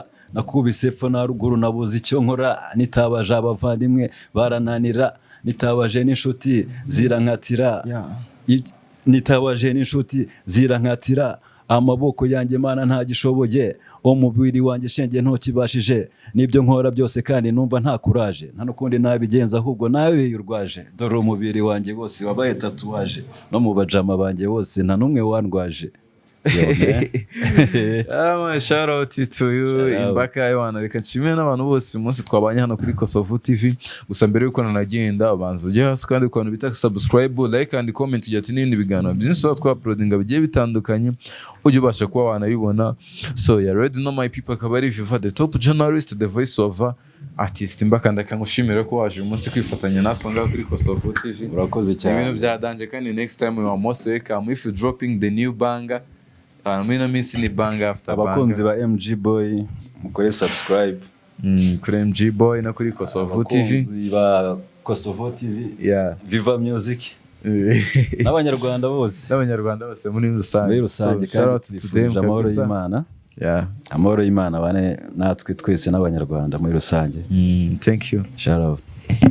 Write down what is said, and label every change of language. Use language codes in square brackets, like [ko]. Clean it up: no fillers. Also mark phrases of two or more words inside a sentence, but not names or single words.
[rw] Nakubise epfo na ruguru nabuze icyo nkora, nitabaje abavandimwe barananira, nitabaje n'inshuti zirankatira, amaboko yanjye Mana ntagishoboye, umubiri wanjye shenge ntokibashije, nibyo nkora byose kandi numva nta kuraje, nta nukundi nabigenza ahubwo nawe urwaje. Dore umubiri wanjye wose wabaye tatuwaje, no mu bajama banjye bose nta numwe wandwaje. [en] Shout out to you Imbaka. [rw] Reka nshimire n'abantu bose umunsi twabanye hano kuri Kosovo TV. Gusa mbere yuko nanagenda ubanza ujye hasi kandi ukantu bita subscribe, [en] like and comment, [rw] ujya ati n'ibindi biganiro byinshi twa uploadinga bigiye bitandukanye ujye ubasha kuba wanabibona. [en] So you already know my people, [rw] akaba ari [en] Viva the top journalist, the voice of artist Imbaka. [rw] Ndakangushimira ko waje umunsi kwifatanya natwe ngaho kuri Kosovo TV. Urakoze cyane. Ibintu byadanje kandi [en] next time we are most welcome if you dropping the new banger. [rw] Mina minsi ni banga after banga. Abakunzi ba MG Boy mukore subscribe kuri MG Boy na kuri Kosovo TV. Abakunzi ba Kosovo TV, Viva Music, n'abanyarwanda bose muri rusange. [en] Shout out to them, [rw] amahoro y'Imana. Amahoro y'Imana bane natwe twese n'abanyarwanda muri rusange. [en] Thank you. Shout out.